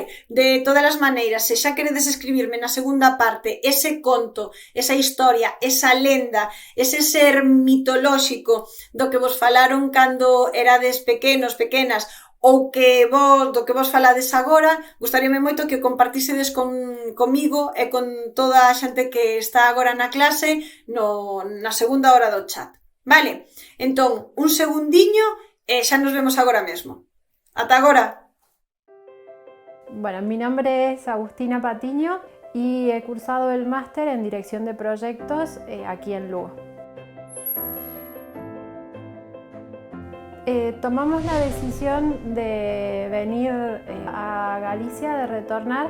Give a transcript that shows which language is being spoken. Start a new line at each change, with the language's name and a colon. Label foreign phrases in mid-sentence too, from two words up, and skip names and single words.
Galician: De todas as maneiras, se xa queredes escribirme na segunda parte ese conto, esa historia, esa lenda, ese ser mitolóxico do que vos falaron cando erades pequenos, pequenas, ou que do que vos falades agora, gustaríame moito que o compartísedes comigo e con toda a xente que está agora na clase na segunda hora do chat. Vale? Entón, un segundiño e xa nos vemos agora mesmo. Ata agora.
Spanish: Bueno, mi nombre es Agustina Patiño y he cursado el máster en Dirección de Proyectos aquí en Lugo. Tomamos la decisión de venir a Galicia, de retornar.